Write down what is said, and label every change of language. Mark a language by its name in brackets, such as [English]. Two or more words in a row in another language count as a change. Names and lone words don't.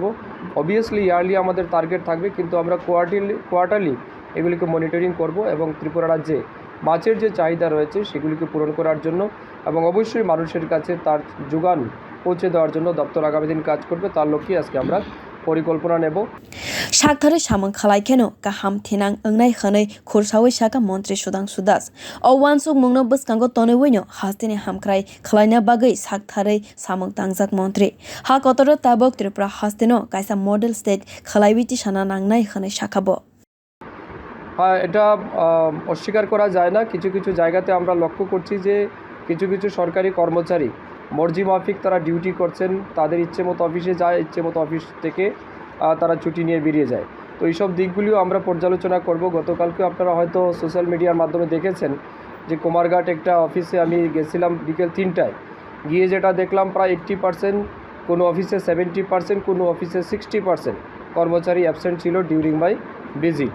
[English] obviously yearly [Bangla] আমাদের টার্গেট থাকবে, কিন্তু আমরা কোয়ার্টারলি এগুলিকে মনিটরিং করব এবং ত্রিপুরা রাজ্যে মাছের যে চাহিদা রয়েছে সেগুলিকে পূরণ করার জন্য এবং অবশ্যই মানুষের কাছে তার যোগান পৌঁছে দেওয়ার জন্য দপ্তর আগামী দিন কাজ করবে। তার লক্ষ্যে আজকে আমরা পরিকল্পনা নেব। [Kok Borok] সাকথারে samung khwlaikeno kaham thinang wngwi hwnwi khursawi shaka montri Sudhangsu o wansuk mungno bwskango tonewino hasteni hamkwrai khwlaina bagwi sakthare samung tangjak montri ha kotoro tabok Tripura hasteno kaisa model state khwlaiwi tisana nangnai hwnwi shakabo। [Bangla] হ্যাঁ, এটা অস্বীকার করা যায় না। কিছু কিছু জায়গাতে আমরা লক্ষ্য করছি যে কিছু কিছু সরকারি কর্মচারী মর্জি মাফিক তারা ডিউটি করছেন, তাদের ইচ্ছে মতো অফিসে যায়, ইচ্ছে মতো অফিস থেকে তারা ছুটি নিয়ে বেরিয়ে যায়। তো এইসব দিকগুলিও আমরা পর্যালোচনা করব। গতকালকে আপনারা হয়তো [English] social media [Bangla] মাধ্যমে দেখেছেন যে কুমারঘাট একটা অফিসে আমি গেছিলাম বিকেল 3টায়, গিয়ে যেটা দেখলাম প্রায় 80%, কোনো অফিসে 70%, কোনো অফিসে 60% কর্মচারী অ্যাবসেন্ট ছিল [English] during my visit.